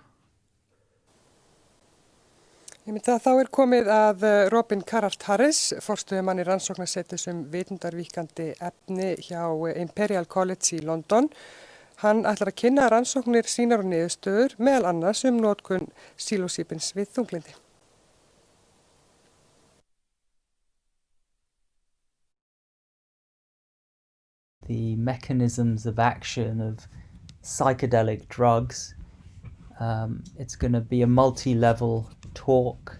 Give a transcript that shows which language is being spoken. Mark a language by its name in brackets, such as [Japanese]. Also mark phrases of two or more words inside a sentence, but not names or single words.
[Icelandic] Þá komið að Robin Carhart-Harris, forstöðumanni rannsóknarseturs vitundarvíkandi efni hjá Imperial College í London. Hann ætlar að kynna rannsóknir sínar og niðurstöður, meðal annars notkun psilocybins við þunglyndi. [English] The mechanisms of action of psychedelic drugs. It's going to be a multi-level talk.